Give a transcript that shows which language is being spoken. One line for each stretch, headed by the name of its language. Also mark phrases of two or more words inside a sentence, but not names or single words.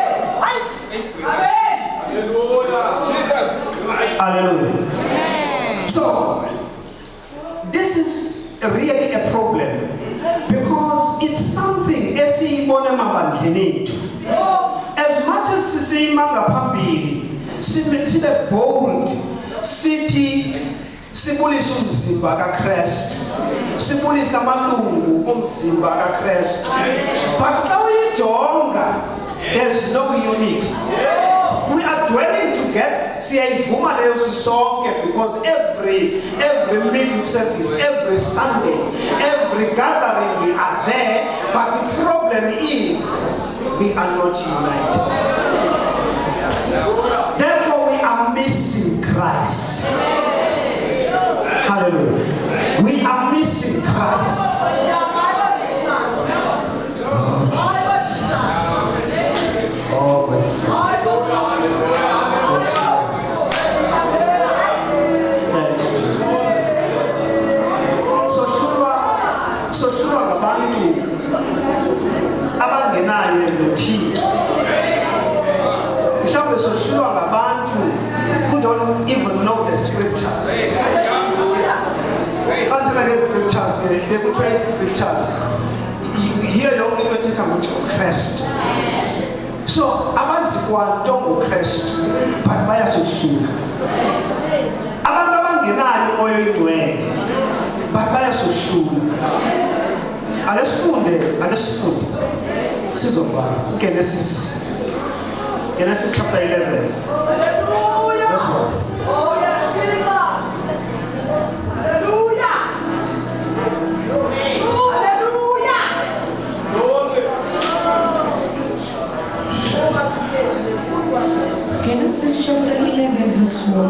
English: Hallelujah. So, this is really a problem because it's something as much as
Xhosa: sisiyimanga phambili sibe bold sithi sibulisa umzimba kaKristu, sibulisa amalungu omzimba kaKristu,
English: but
Xhosa: xa uyijonga
English: there's no unity. We are dwelling together
Xhosa: siyayivuma leyo sisonke
English: because every midweek service, every Sunday, every gathering we are there, but the problem is we are not united. Therefore we are missing Christ. Hallelujah. We are missing Christ.
Xhosa: Oh, abangenayo nothixo mhlawumbe sohlulwa ngabantu
English: who don't even know the scriptures.
Xhosa: Xa ndithetha ngezi-scriptures bekuthiwa ii-scriptures yiyo yonke into ethetha ngoJesu. So abazi kwanto ngoKristu but bayasohlula. Abantu abangenayo umoya oyingcwele but bayasohlula. Ake sifunde sizobhala Genesis chapter 11.
English: Verse 1. Genesis chapter 11 verse 1.